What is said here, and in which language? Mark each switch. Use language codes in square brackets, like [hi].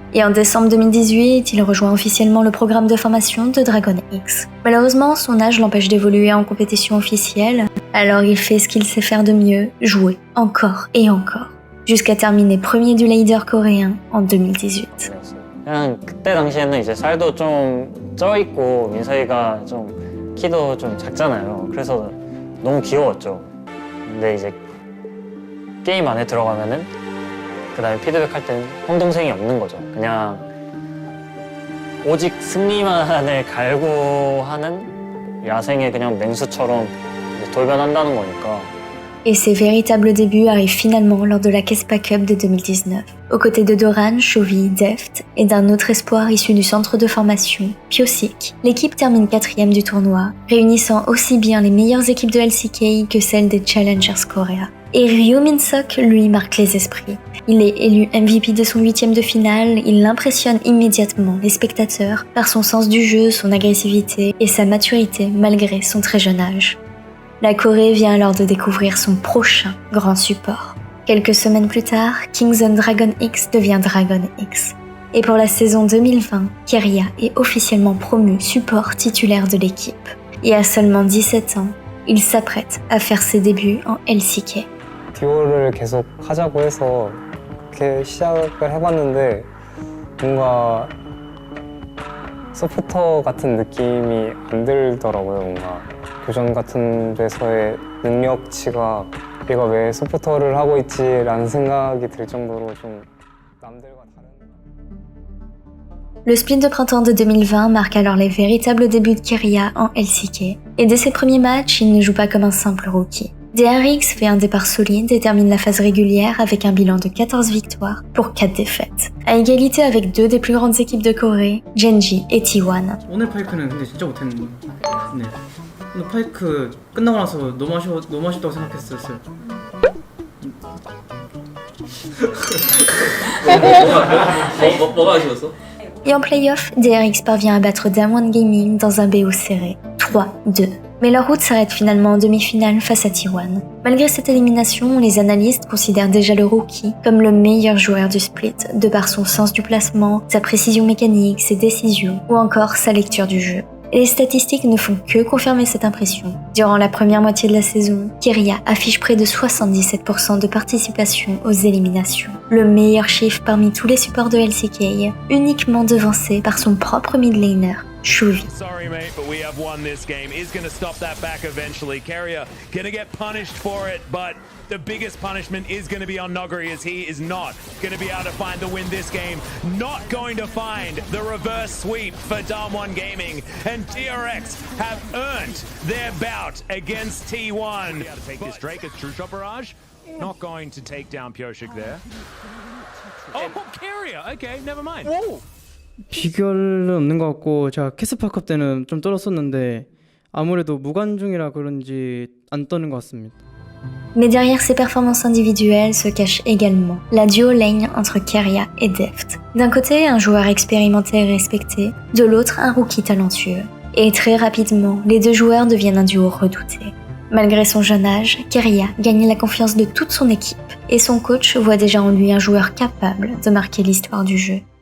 [fr] Et en décembre 2018, il rejoint officiellement le programme de formation de Dragon X. Malheureusement, son âge l'empêche d'évoluer en compétition officielle, alors il fait ce qu'il sait faire de mieux, jouer, encore et encore, jusqu'à terminer premier du leader coréen en 2018. [ko] 그냥 그때 당시에는 이제 살도 좀 쪄있고 민석이가 좀 키도 좀 작잖아요. 그래서 너무 귀여웠죠. 근데 이제 게임 안에 들어가면은 그 다음에 피드백 할 때는 형 동생이 없는 거죠. 그냥 오직 승리만을 갈구하는 야생의 그냥 맹수처럼 돌변한다는 거니까. [fr] Et ses véritables débuts arrivent finalement lors de la Kespa Cup de 2019, aux côtés de Doran, Chovy, Deft et d'un autre espoir issu du centre de formation, Pyosik. L'équipe termine 4e du tournoi, réunissant aussi bien les meilleures équipes de LCK que celles des Challengers Korea. Et Ryo Min-sok, lui, marque les esprits. Il est élu MVP de son 8e de finale, il impressionne immédiatement les spectateurs par son sens du jeu, son agressivité et sa maturité malgré son très jeune âge. La Corée vient alors de découvrir son prochain grand support. Quelques semaines plus tard, King's Dragon X devient Dragon X. Et pour la saison 2020, Keria est officiellement promu support titulaire de l'équipe. Et à seulement 17 ans, il s'apprête à faire ses débuts en LCK. [ko] 듀오를 계속 하자고 해서 이렇게 시작을 해봤는데 뭔가 서포터 같은 느낌이 안 들더라고요. 뭔가 교전 같은 데서의 능력치가 얘가 왜 서포터를 하고 있지라는 생각이 들 정도로 좀 남들과 다른. [fr] Le split de printemps de 2020 marque alors les véritables débuts de Keria en LCK. Et dès ses premiers matchs, il ne joue pas comme un simple rookie. DRX fait un départ solide et termine la phase régulière avec un bilan de 14 victoires pour 4 défaites, à égalité avec 2 des plus grandes équipes de Corée, Genji et T1. [ko] 오늘 파이크는 근데 진짜 못했는데. 네. 오늘 파이크 끝나고 나서 너무 아쉽다고 생각했었어요. 뭐가 아쉬웠어? [fr] Et en play-off, DRX parvient à battre Damwon Gaming dans un BO serré, 3-2. Mais leur route s'arrête finalement en demi-finale face à T1. Malgré cette élimination, les analystes considèrent déjà le rookie comme le meilleur joueur du split, de par son sens du placement, sa précision mécanique, ses décisions, ou encore sa lecture du jeu. Et les statistiques ne font que confirmer cette impression. Durant la première moitié de la saison, Keria affiche près de 77% de participation aux éliminations. Le meilleur chiffre parmi tous les supports de LCK, uniquement devancé par son propre mid laner, Shuvi. [en] Sorry, mate, but we have won this game. Is going to stop that back eventually. Keria going to get punished for it, but the biggest punishment is going to be on Noguri, as he is not going to be able to find the win this game. Not going to find the reverse sweep for Damwon Gaming, and DRX have earned their bout against T1. Got to take this Drake as True Shot Barrage. Not going to take down Pyoshik there. Oh, Keria. Okay, never mind. Whoa. [ko] 비결은 없는 것 같고 제가 캐스파컵 때는 좀 떨었었는데 아무래도 무관중이라 그런지 안 떠는 것 같습니다. [fr] Mais derrière ces performances individuelles se cache également la duo lane entre Keria et Deft. D'un côté, un joueur expérimenté et respecté, de l'autre, un rookie talentueux. Et très rapidement, les deux joueurs deviennent un duo redouté. Malgré son jeune âge, Keria gagne la confiance de toute son équipe, et son coach voit déjà en lui un joueur capable de marquer l'histoire du jeu.